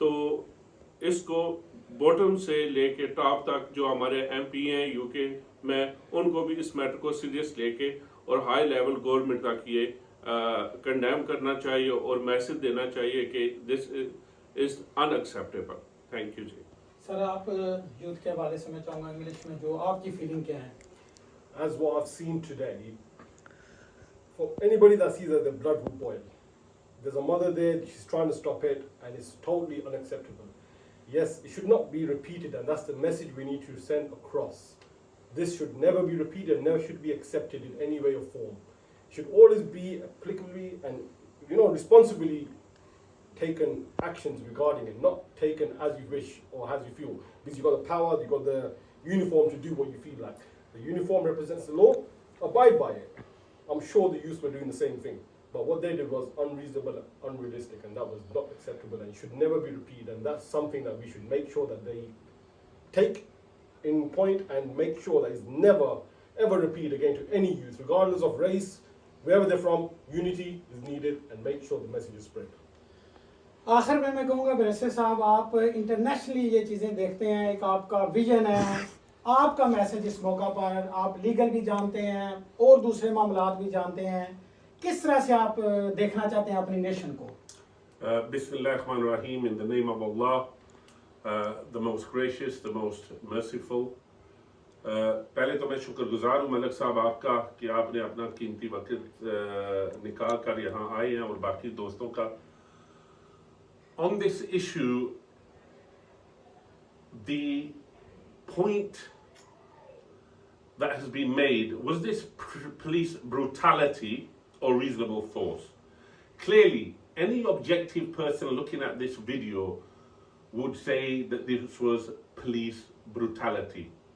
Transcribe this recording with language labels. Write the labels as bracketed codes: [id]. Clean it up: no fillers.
[hi] तो इसको बॉटम से लेके टॉप तक जो हमारे एमपी हैं यूके में, उनको भी इस मैटर को सीरियस लेके और हाई लेवल गवर्नमेंट तक ये कंडेम करना चाहिए और मैसेज देना चाहिए कि [en] This is unacceptable. [hi] Thank you ji. Sir आप यूथ के हवाले से मैं चाहूँगा इंग्लिश में जो आपकी फीलिंग क्या है? [en] As what I've seen today, for anybody that sees that the blood will boil. There's a mother there, she's trying to stop it, and it's totally unacceptable. Yes, it should not be repeated, and that's the message we need to send across. This should never be repeated, never should be accepted in any way or form. It should always be applicably and responsibly taken actions regarding it, not taken as you wish or as you feel. Because you've got the power, you've got the uniform to do what you feel like. The uniform represents the law, abide by it. I'm sure the youth were doing the same thing. But what they did was unreasonable, unrealistic, and that was not acceptable and should never be repeated. And that's something that we should make sure that they take in point and make sure that it's never, ever repeated again to any youth, regardless of race, wherever they're from. Unity is needed and make sure the message is spread. [hi] आखिर में मैं कहूँगा barrister साहब, आप internationally ये चीज़ें देखते हैं, एक आपका विजन है, आपका मैसेज इस मौका पर, आप लीगल भी जानते हैं और दूसरे मामलात भी जानते हैं, किस तरह से आप देखना चाहते हैं अपनी नेशन को? [ar] Bismillahirrahmanirrahim, [en] in the name of Allah, the most gracious, the most merciful. [hi] पहले तो मैं शुक्रगुजार हूँ मलिक साहब आपका कि आपने अपना कीमती वक्त निकाल कर यहाँ आए हैं, और बाकी दोस्तों का। [en] On this issue, the point that has been made, was this police brutality or reasonable force? Clearly, any objective person looking at this video would say that this was police brutality.